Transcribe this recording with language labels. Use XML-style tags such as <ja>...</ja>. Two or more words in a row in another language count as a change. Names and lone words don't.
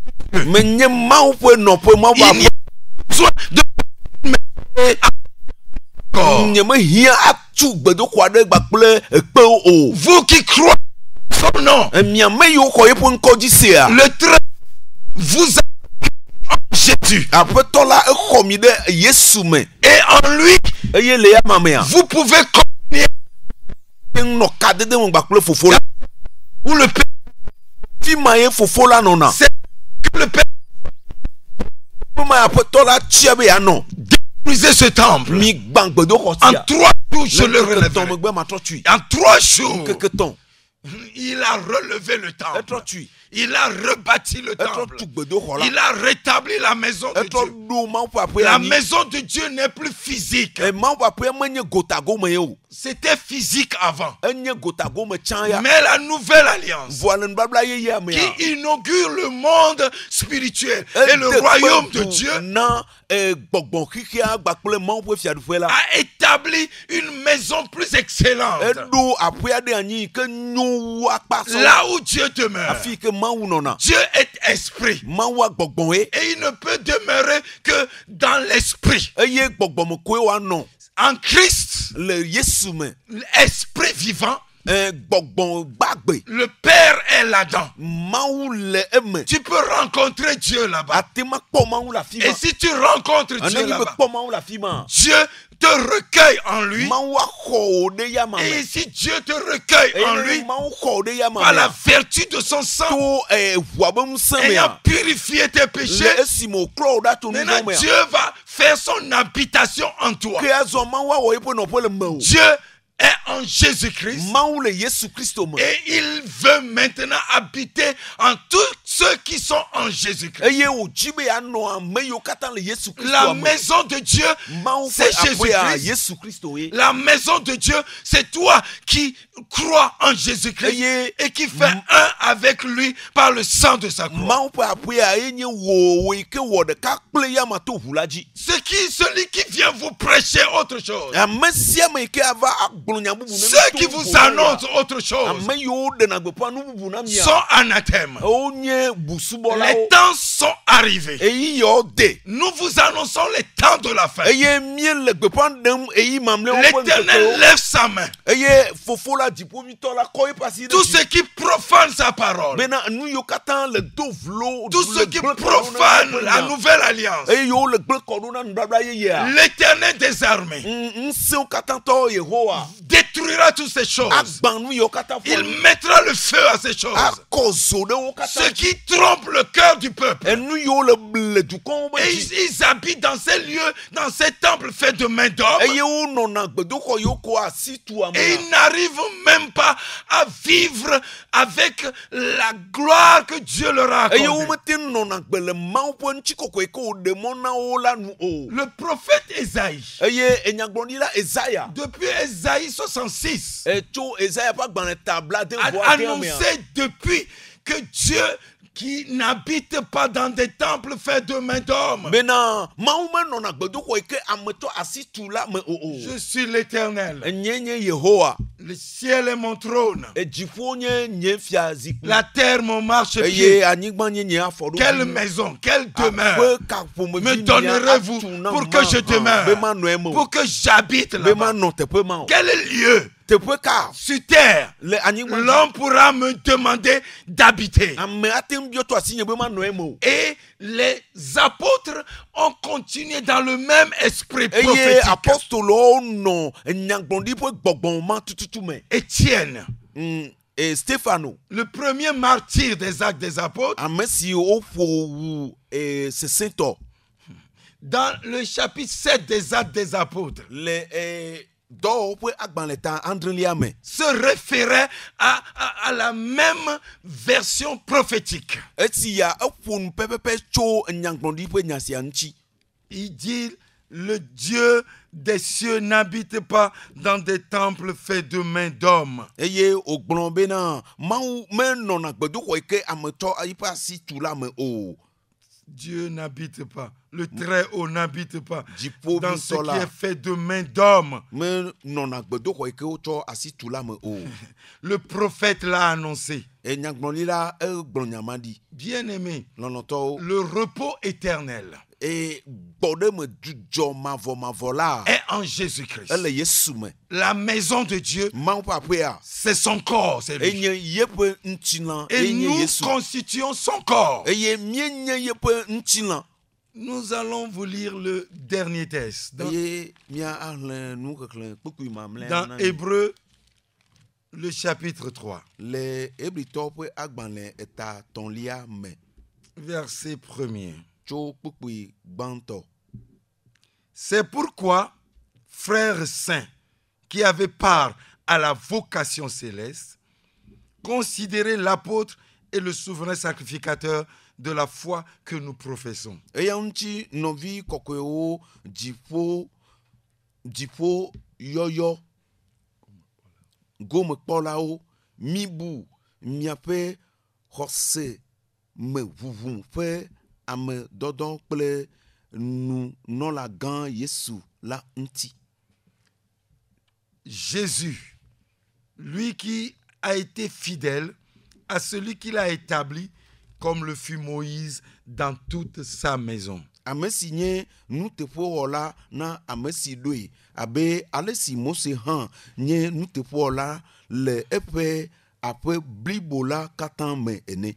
<ee>Mais nye mawu ƒe nɔƒe mawu</ee> <fr>Il n'y a besoin de encore.</fr> <ee>nye me hiã atu gbedoxɔ aɖe gbakple ekpewo o.</ee> <fr>Vous qui croyez son nom,</fr> <ee>Mia me yiwo xɔ yeƒe ŋkɔ dzi sea.</ee> <fr>le train vous a en Jésus.</fr> <ee>Aƒetɔ la exɔ mi ɖe Yesu me</ee> <fr>Et en lui,</fr> <ee>eye le ya mamea</ee> <fr>vous pouvez communier</fr> <ee>nɔ kadede me gbakple fofo la.</ee> <fr>où le Père,</fr> <ee>Fi ma ye fofo la nɔna.</ee> <fr>c'est que le Père</fr> <ee>Fi ma aƒetɔ la tsia be yanɔ.</ee> <fr>détruisait ce temple.</fr> <ee>Mi gbã gbedoxɔ</ee> <fr>En</fr> <ee>sia.</ee> <fr>3 jours, je le</fr> <ee>Le ŋkeke tɔn</ee> <fr>relèverai.</fr> <ee>megbe matrɔ tui.</ee> <fr>En 3 jours,</fr> <ee>Ŋkeke tɔn</ee> <fr>il a relevé le temple.</fr> <ee>etrɔ tui.</ee> <fr>Il a rebâti le</fr> <ee>Etrɔ</ee> <fr>temple.</fr> <ee>tu gbedoxɔ la.</ee> <fr>Il a rétabli la maison de</fr> <ee>Etrɔ</ee> <fr>Dieu.</fr> <ee>ɖo mawu ƒe aƒea</ee> <fr>La</fr> <ee>anyi.</ee> <fr>maison de Dieu n'est plus physique.</fr> <ee>Mawu ƒe aƒea menye gotago me ye o.</ee> <fr>C'était physique avant.</fr> <ee>Enye gotago me tsã ya.</ee> <fr>Mais la nouvelle alliance</fr> <ee>Voa le nubabla yeyea mea.</ee> <fr>qui inaugure le monde spirituel et le royaume de Dieu</fr> <ee>na gbɔgbɔ xixia gbakple mawu ƒe fiaɖuƒe la.</ee> <fr>a établi une maison plus excellente.</fr> <ee>Eɖo aƒea ɖe anyi ke nyo wu akpa sɔ.</ee> <fr>Là où Dieu demeure.</fr> <ee>Afi ke mawu nɔna.</ee> <fr>Dieu est esprit.</fr> <ee>Mawu agbɔgbɔ ye.</ee> <fr>Et il ne peut demeurer que dans l'esprit.</fr> <ee>Eye gbɔgbɔme koe woanɔ.</ee> <fr>En Christ,</fr> <ee>Le Yesu me.</ee> <fr>l'esprit vivant,</fr> <ee>Gbɔgbɔ gbagbe.</ee> <fr>le Père est là-dedans.</fr> <ee>Mawu le eme.</ee> <fr>Tu peux rencontrer Dieu là-bas.</fr> <ee>Ate ma kpɔ mawu le afi ma.</ee> <fr>Et si tu rencontres Dieu</fr> <ee>Anenyi be</ee> <fr>là-bas,</fr> <ee>kpɔ mawu le afi ma.</ee> <fr>Dieu te recueille en lui.</fr> <ee>Mawu axɔ wo ɖe yama</ee> <fr>Et</fr> <ee>me.</ee> <fr>si Dieu te recueille en lui,</fr> <ee>Mawu xɔ wo ɖe yama</ee> <fr>par la</fr> <ee>me.</ee> <fr>vertu de son sang,</fr> <ee>To ʋua be ŋusẽ</ee> <fr>ayant</fr> <ee>mea.</ee> <fr>purifié tes</fr> <ee>Le</ee> <fr>péchés,</fr> <ee>esime wòklɔ wo ɖa to nu</ee> <fr>maintenant</fr> <ee>vɔ̃ mea.</ee> <fr>Dieu va faire son habitation en toi.</fr> <ee>Ke azɔ mawu awɔ yeƒe nɔƒe le me o.</ee> <fr>Dieu est en Jésus-Christ</fr> <ee>Mawu le Yesu Kristo me.</ee> <fr>et il veut maintenant habiter en tous ceux qui sont en Jésus-Christ.</fr> <ee>Eye wòdzi be yeanɔ ame yiwo katã le Yesu</ee> <fr>La</fr> <ee>Kristo me.</ee> <fr>maison de Dieu,</fr> <ee>Mawu ƒe</ee> <fr>c'est</fr> <ee>aƒea</ee> <fr>Jésus-Christ.</fr> <ee>Yesu Kristo ye.</ee> <fr>La maison de Dieu, c'est toi qui crois en Jésus-Christ</fr> <ee>Eye</ee> <fr>et qui fait un avec lui par le sang de sa croix.</fr> <ee>Mawu ƒe aƒea ye nye wò yi ke wɔ ɖeka kple yama to ʋu la dzi.</ee> <fr>Celui qui vient vous prêcher autre chose,</fr> <ee>Ame sia me yi ke ava agblɔ nya bubu ne mi</ee> <fr>ceux</fr> <ee>to</ee> <fr>qui</fr> <ee>ʋu</ee> <fr>vous</fr> <ee>la.</ee> <fr>annoncent autre chose,</fr> <ee>Ame yiwo ɖena gbeƒã nu bubu na mia.</ee> <fr>sont anathèmes.</fr> <ee>Wonye</ee> <fr>Les</fr> <ee>busubɔlawo.</ee> <fr>temps sont arrivés.</fr> <ee>Eyi yewo de.</ee> <fr>Nous vous annonçons les temps de la fin.</fr> <ee>Eye mie le gbeƒã ɖem eyi mamlɛwo ƒe</ee> <fr>L'Éternel</fr> <ee>ŋkekewo.</ee> <fr>lève sa main.</fr> <ee>Eye fofo la dziƒoʋĩtɔ la kɔ eƒe asi ɖe</ee> <fr>Tous</fr> <ee>dzi.</ee> <fr>ceux qui profanent sa parole,</fr> <ee>Bena nu yiwo katã le do vlo.</ee> <fr>tous</fr> <ee>le</ee> <fr>ceux qui</fr> <ee>gblẽ kɔ ɖo na</ee> <fr>profanent</fr> <ee>eƒe</ee> <fr>la</fr> <ee>nya.</ee> <fr>nouvelle alliance,</fr> <ee>Eye yiwo le gblẽ kɔ ɖo na nubabla yeyea.</ee> <fr>l'Éternel des armées</fr> <ee>Ŋusẽwo katã tɔ Yehowa.</ee> <fr>détruira toutes ces choses.</fr> <ee>Agbã nu yiwo katã</ee> <fr>Il</fr> <ee>fɔ.</ee> <fr>mettra le feu à ces choses.</fr> <ee>Akɔ zo ɖe wo katã</ee> <fr>Ceux</fr> <ee>dzi.</ee> <fr>qui trompent le cœur du peuple.</fr> <ee>Enu yiwo le dukɔwo be</ee> <fr>Et</fr> <ee>dzi.</ee> <fr>ils habitent dans ces lieux, dans ces temples faits de mains d'hommes.</fr> <ee>Eye wonɔna gbedoxɔ yiwo kɔ asi tu</ee> <fr>Et</fr> <ee>amea.</ee> <fr>ils n'arrivent même pas à vivre avec la gloire que Dieu leur a</fr> <ee>Eye</ee> <fr>accordée.</fr> <ee>womete nɔna gbe le Mawu ƒe ŋutikɔkɔe ke wòɖe mɔ na wo la nu o.</ee> <fr>Le prophète Ésaïe,</fr> <ee>Eye enyagblɔɖila Ezaya.</ee> <fr>depuis Ésaïe 66,</fr> <ee>Tso Ezaya ƒe agbalẽ ta blaade</ee> <fr>a</fr> <ee>vɔ adea mea.</ee> <fr>annoncé depuis que Dieu qui n'habite pas dans des temples faits de mains d'hommes.</fr> <ee>Bena Mawu menɔna gbedoxɔ yi ke ametɔ asi tu la me o.</ee> <fr>Je suis l'Éternel.</fr> <ee>Nye Yehowa.</ee> <fr>Le ciel est mon trône.</fr> <ee>Dziƒo nye fia zikpui.</ee> <fr>La terre mon marchepied.</fr> <ee>Eye anyigba nye afɔɖoɖo.</ee> <fr>Quelle maison, quelle demeure</fr> <ee>Aƒe ka ƒomevi</ee> <fr>me</fr> <ee>mia</ee> <fr>donnerez-vous</fr> <ee>atu na</ee> <fr>pour</fr> <ee>ma,</ee> <fr>que je</fr> <ee>be</ee> <fr>demeure,</fr> <ee>manɔ eme o.</ee> <fr>pour que j'habite</fr> <ee>Be</ee> <fr>là-bas?</fr> <ee>manɔ teƒe ma o.</ee> <fr>Quel lieu</fr> <ee>Teƒe ka</ee> <fr>sur terre</fr> <ee>le anyigba dzi.</ee> <fr>l'homme pourra me demander d'habiter?</fr> <ee>Ame ate ŋu biɔ to asinye be manɔ eme o.</ee> <fr>Et les apôtres ont continué dans le même esprit</fr> <ee>Eye</ee> <fr>prophétique.</fr> <ee>apostolowo nɔ nyagblɔɖi ƒe gbɔgbɔ ma tututu me.</ee> <fr>Étienne,</fr> <ee>Stefano.</ee> <fr>le premier martyr des actes des apôtres,</fr> <ee>Ame si woƒo wu sesẽtɔ.</ee> <fr>dans le chapitre 7 des actes des apôtres,</fr> <ee>Le dɔwɔwɔ ƒe agbalẽ ta adrelia me.</ee> <fr>se référait à la même version prophétique.</fr> <ee>Esi ya eƒo nu pɛpɛpɛ tso nyagblɔɖi ƒe nya sia ŋuti.</ee> <fr>Il dit, le Dieu des cieux n'habite pas dans des temples faits de mains d'hommes.</fr> <ee>Eye wògblɔ bena Mawu menɔna gbedoxɔ yi ke ametɔ yi ƒe asi tu la me o.</ee> <fr>Dieu n'habite pas. Le Très-Haut n'habite pas</fr> <ee>Dziƒo</ee> <fr>dans</fr> <ee>bi</ee> <fr>ce</fr> <ee>tɔ</ee> <fr>qui</fr> <ee>la</ee> <fr>est fait de main d'homme.</fr> <ee>me nɔna gbedoxɔ yi ke wotsɔ asi tu la me o.</ee> <fr>Le prophète l'a annoncé.</fr> <ee>Nyagblɔɖila egblɔ nyama ɖi.</ee> <fr>Bien-aimé,</fr> <ee>Lɔlɔtɔwo.</ee> <fr>le repos éternel</fr> <ee>Eye gbɔɖe me dzudzɔ mavɔ la</ee> <fr>est en Jésus-Christ.</fr> <ee>ele Yesu me.</ee> <fr>La maison de Dieu,</fr> <ee>Mawu ƒe aƒea</ee> <fr>c'est son corps, c'est lui.</fr> <ee>enye yeƒe ŋutilã</ee> <fr>Et</fr> <ee>enye</ee> <fr>nous</fr> <ee>Yesu.</ee> <fr>constituons son corps.</fr> <ee>Eye mienye yeƒe ŋutilã.</ee> <fr>Nous allons vous lire le dernier texte dans,</fr> <ee>Eye mia ahlẽ nu xexlẽ kpukpui mamlɛa</ee> <fr>dans</fr> <ee>na mi.</ee> <fr>Hébreu, le chapitre 3,</fr> <ee>Le Hebritɔwo ƒe agbalẽ etatɔ̃lia me</ee> <fr>verset 1er.</fr> <ee>tso kpukpui gbãtɔ.</ee> <fr>C'est pourquoi, frères saints qui avaient part à la vocation céleste, considérez l'apôtre et le souverain sacrificateur de la foi que nous professons.</fr> <ee>Eya ŋuti nɔvi kɔkɔewo dziƒo yɔyɔ gomekpɔlawo mibu miaƒe xɔse me ʋuʋu ƒe ame dɔdɔ kple nunɔlagã Yesu la ŋuti.</ee> <fr>Jésus, lui qui a été fidèle à celui qu'il a établi, comme le fut Moïse dans toute sa maison.</fr> <ee>Ame si nye nuteƒewɔla na ame si ɖoe abe ale si Mose hã nye nuteƒewɔla le eƒe aƒe blibo la katã me ene.</ee>